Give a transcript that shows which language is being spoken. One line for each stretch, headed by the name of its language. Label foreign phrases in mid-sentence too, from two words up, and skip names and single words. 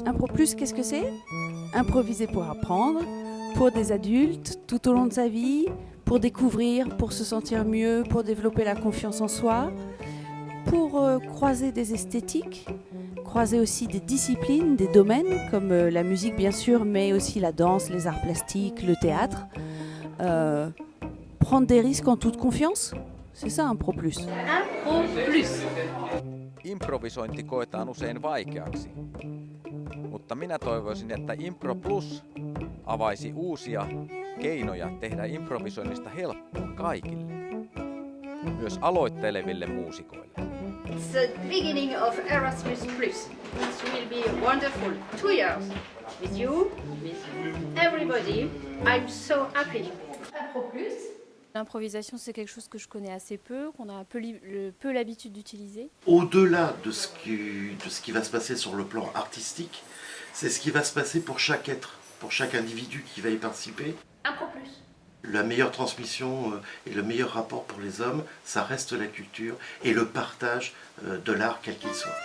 French: Impro plus, qu'est-ce que c'est? Improviser pour apprendre, pour des adultes, tout au long de sa vie, pour découvrir, pour se sentir mieux, pour développer la confiance en soi, pour croiser des esthétiques, croiser aussi des disciplines, des domaines, comme la musique bien sûr, mais aussi la danse, les arts plastiques, le théâtre. Prendre des risques en toute confiance, c'est ça Impro plus. Impro plus.
Finnish: Improvisointi koetaan usein vaikeaksi, mutta minä toivoisin, että Impro Plus avaisi uusia keinoja tehdä improvisoinnista helppoa kaikille, myös aloitteleville muusikoille.
English: It's the beginning of Erasmus Plus. It will be wonderful. 2 years with you, with everybody. I'm so happy. Impro plus.
French: L'improvisation, c'est quelque chose que je connais assez peu, qu'on a un peu l'habitude d'utiliser. Au-delà de ce qui va se passer sur le plan artistique, c'est ce qui va se passer pour chaque être, pour chaque individu qui va y participer. Impro plus. La meilleure transmission et le meilleur rapport pour les hommes, ça reste la culture et le partage de l'art quel qu'il soit.